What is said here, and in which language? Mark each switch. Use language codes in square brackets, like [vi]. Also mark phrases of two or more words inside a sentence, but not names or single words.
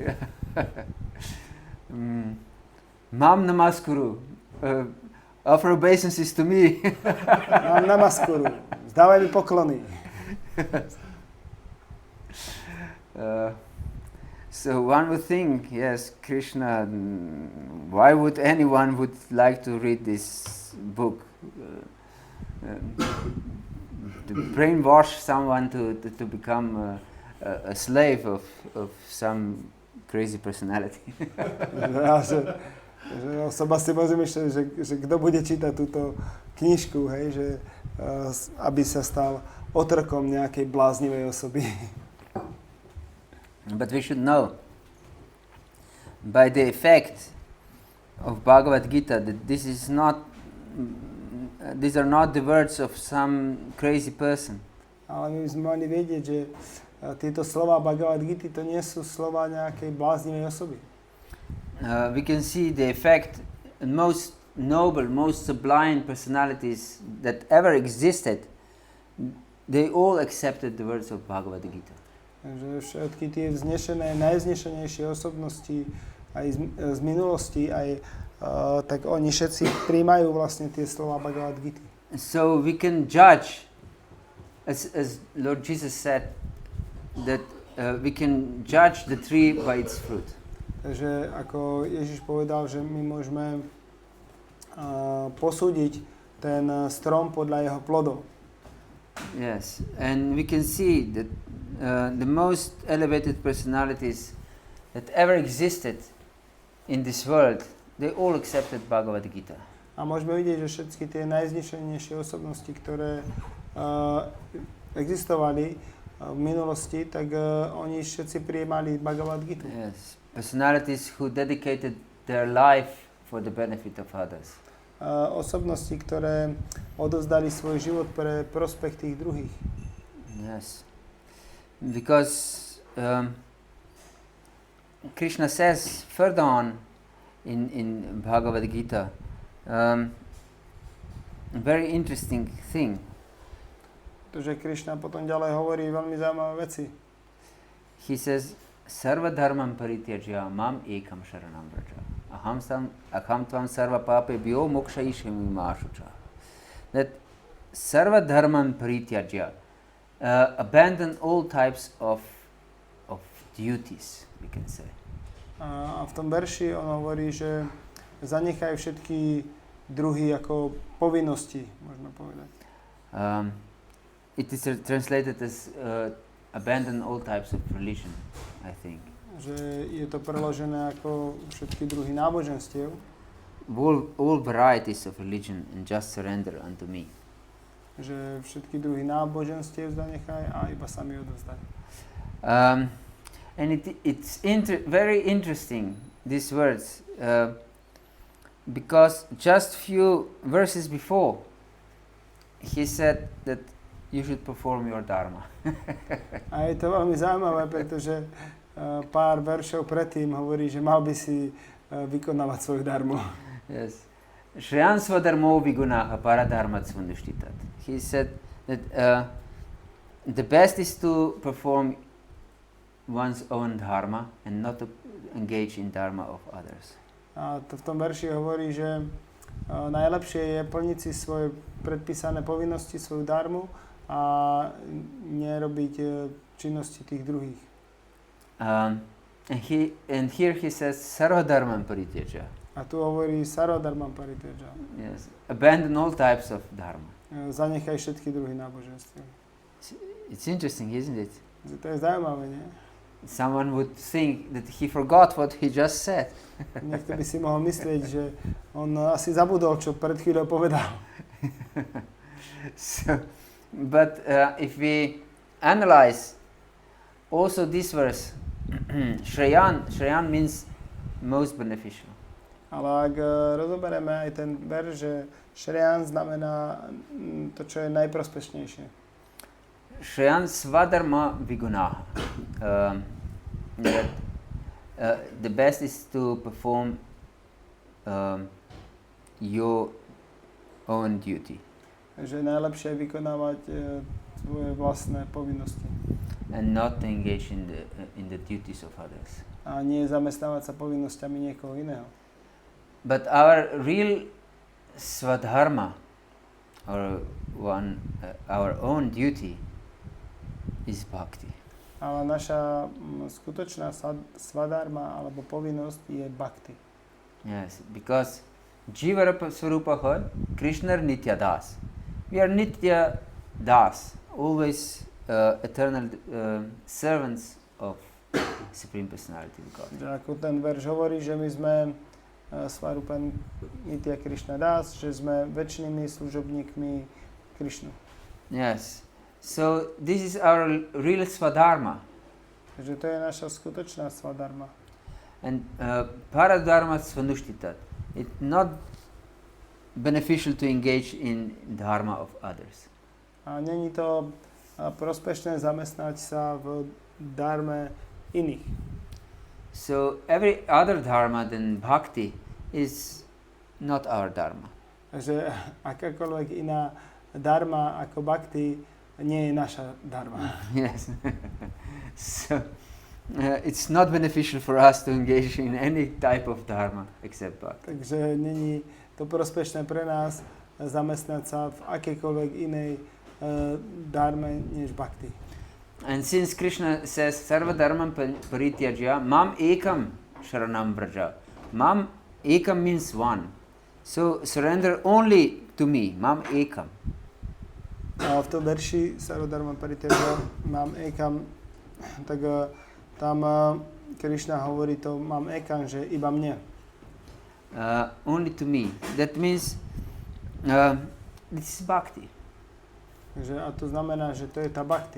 [sa] Mam namaskuru. [en] Offer obeisances to me. [sa] Mám namaskuru. [sk] Zdávaj mi poklony. [en] So one would think, yes, Krishna, why would anyone would like to read this book? To brainwash someone to become a slave of some crazy personality. [sk] že osoba si môže myslieť, že kto bude čítať túto knižku, hej, že aby sa stal otrokom nejakej bláznivej osoby. [en] But we should know, by the effect of Bhagavad-gita, that these are not the words of some crazy person. [sk] Ale my by sme mali vedieť, že tieto slova Bhagavad-gity to nie sú slova nejakej bláznivej osoby. [en] We can see the effect in most noble, most sublime personalities that ever existed. They all accepted the words of Bhagavad-gita. [sk] Takže všetky tie vznešené, najvznešenejšie osobnosti aj z minulosti, aj tak oni všetci prijímajú vlastne tie slova Bhagavad-gity. [en] So we can judge, as Lord Jesus said, that we can judge the tree by its fruit. [sk] Takže ako Ježiš povedal, že my môžeme posúdiť ten strom podľa jeho plodov. [en] Yes, and we can see that the most elevated personalities that ever existed in this world, they all accepted Bhagavad-gita. [sk] A môžeme vidieť, že všetky tie najvznešenejšie osobnosti, ktoré existovali v minulosti, tak oni všetci prijímali Bhagavad-gitu. [en] Yes, personalities who dedicated their life for the benefit of others. [sk] Osobnosti, ktoré odovzdali svoj život pre prospech tých druhých. [en] Yes, because Krishna says further on in Bhagavad-gita Very interesting thing. [sk] Pretože Krišna potom ďalej hovorí veľmi zaujímavé veci. [en] He says, [sa] Sarva dharmam parityajya mam ekam sharanam vraja. Aham tvam sarva papebhyo mokshayishyami ma shucha. That sarva dharmam parityajya, [en] abandon all types of duties, we can say. [sk] A v tom verši on hovorí, že zanechaj všetky druhy ako povinnosti, možno povedať. [en] It is translated as abandon all types of religion, I think. [sk] Že je to preložené ako všetky druhy náboženstiev. [en] All varieties of religion and just surrender unto me. [sk] Že všetky druhy náboženstiev zanechaj a iba sa mi odovzdaj. [en] And it's very interesting, these words, because just few verses before, he said that you should perform your dharma. [sk] A je to veľmi zaujímavé, pretože pár veršov predtým hovorí, že mal by si vykonávať svoju dharmu. [en] Yes. [sa] Shreyan svadarmo vigunaha paradharmat svandishtitat. [en] He said that the best is to perform one's own dharma and not to engage in dharma of others. [sk] A to v tom verši hovorí, že najlepšie je plniť si svoje predpísané povinnosti, svoju dharmu a nerobiť činnosti tých druhých. [en] And here he says [sa] sarva dharmam parityajya. [sk] A tu hovorí [sa] sarva dharmam parityajya. [en] Yes, abandon all types of dharma. [sk] Zanechaj všetky druhy náboženstiev. [en] It's interesting, isn't it? [sk] To je zaujímavé, nie? [en] Someone would think that he forgot what he just said. [sk] Niekto by si mohol myslieť, že on asi zabudol, čo pred chvíľou povedal. [en] But if we analyze also this verse, Shreyan means most beneficial. [sk] Ale ak rozoberieme aj ten verš, že Shreyan znamená to, čo je najprospešnejšie. [sa] Shreyan svadarma vigunaha. [en] The best is to perform your own duty. [sk] Že najlepšie je vykonávať svoje vlastné povinnosti. [en] And not to engage in the duties of others. [sk] A nie zamestnávať sa povinnosťami niekoho iného. [en] But our real swadharma, or our own duty, is bhakti. [sk] Ale naša skutočná svadharma alebo povinnosť je bhakti. [en] Yes, because [sa] Jiva Swarupa Krishna Nitya Das. [en] We are [sa] Nitya Das, [en] always eternal servants of Supreme Personality of God. [sk] Že ako ten verš hovorí, že my sme [sa] Swarupa Nitya Krishna Das, [sk] že sme večnými služobníkmi Krishnu. [en] Yes. So this is our real swadharma. [sk] Takže to je naša skutočná svadharma. [sa] And paradharma svanushtita. [en] It's not beneficial to engage in dharma of others. [sk] A není to prospešné zamestnať sa v dharme iných. [en] So every other dharma than bhakti is not our dharma. [sk] Takže akákoľvek iná dharma ako bhakti nie je naša dharma. [en] Yes. So it's not beneficial for us to engage in any type of dharma except bhakti. [sk] Takže není to prospešné pre nás zamestnať sa v akejkoľvek inej dharme než bhakti. [en] And since Krishna says [sa] sarva dharmam parityajya mam ekam sharanam vraja. Mam ekam [en] means one. So surrender only to me, [sa] mam ekam. [sk] A v tom verši [sa] sarva dharmam parityajya mam ekam, [sk] tak tam Krishna hovorí to [sa] mám ekam, [sk] že iba mne. [en] Only to me. That means this is bhakti. [sk] A to znamená, že to je tá bhakti.